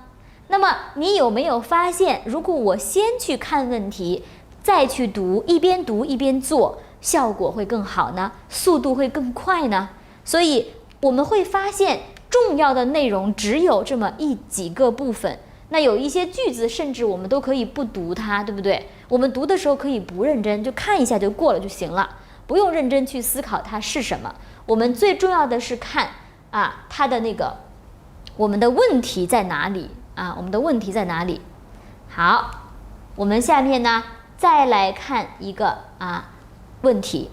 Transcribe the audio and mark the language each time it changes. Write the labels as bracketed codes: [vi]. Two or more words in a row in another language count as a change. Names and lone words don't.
[zh] 那麼你有沒有發現，如果我先去看問題，再去读，一邊读一邊做，效果会更好呢？速度会更快呢？所以我們會發現，重要的內容只有這麼幾個部分。那有一些句子，甚至我們都可以不讀它，對不對？我們讀的時候可以不認真，就看一下就過了就行了，不用認真去思考它是什麼。我們最重要的是看它的那個我們的問題在哪裡我們的問題在哪裡？好， 我們下面呢再來看一個問題。